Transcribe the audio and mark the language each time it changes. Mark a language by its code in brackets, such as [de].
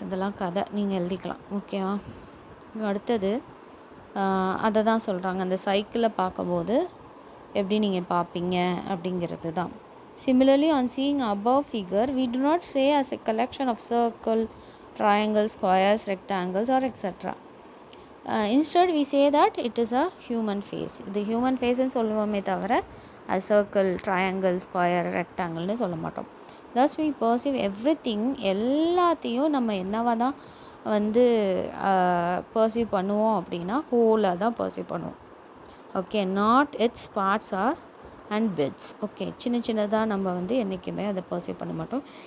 [ta] இதெல்லாம் கதை நீங்கள் எழுதிக்கலாம். ஓகேவா? அடுத்தது அதை தான் சொல்கிறாங்க, அந்த சைக்கிளை பார்க்கும்போது எப்படி நீங்கள் பார்ப்பீங்க அப்படிங்கிறது தான். [en] Similarly, on seeing above figure, we do not say as a collection of circle, triangles, squares, rectangles or etc. Instead, we say that it is a human face. [ta] இது human face ன்னு சொல்லுவோமே தவிர a circle, triangle, square, rectangle ன்னு சொல்ல மாட்டோம். [en] Thus, we perceive everything, [ta] எல்லாத்தையும் நம்ம என்னவா தான் வந்து பர்சீவ் பண்ணுவோம் அப்படின்னா ஹோலாக தான் பர்சீவ் பண்ணுவோம். Okay, [en] Not it's parts or and bits. [ta] Okay, சின்ன சின்னதாக நம்ம வந்து என்றைக்குமே அதை பர்சீவ் பண்ண மாட்டோம்.